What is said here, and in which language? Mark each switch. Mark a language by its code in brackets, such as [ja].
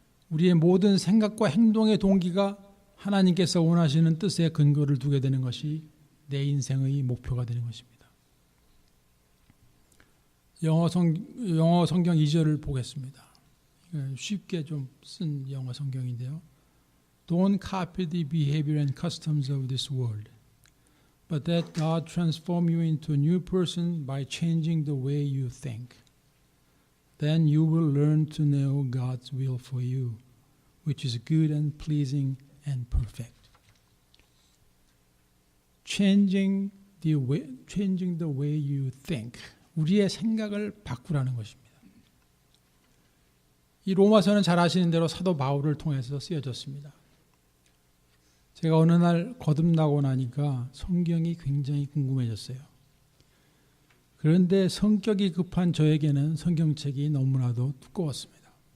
[ko] 우리의 모든 생각과 행동의 동기가 하나님께서 원하시는 뜻에 근거를 두게 되는 것이 내 인생의 목표가 되는 것입니다. 영어 성경 2절을 보겠습니다. 쉽게 좀 쓴 영어 성경인데요. [en] Don't copy the behavior and customs of this world, but that God transform you into a new person by changing the way you think. Then you will learn to know God's will for you, which is good and pleasing and perfect. Changing the way you think. [ko] 우리의 생각을 바꾸라는 것입니다. 이 로마서는 잘 아시는 대로 사도 바울을 통해서 쓰여졌습니다. 제가 어느 날 거듭나고 나니까 성경이 굉장히 궁금해졌어요. 그런데 성격이 급한 저에게는 성경책이 너무나도 두꺼웠습니다.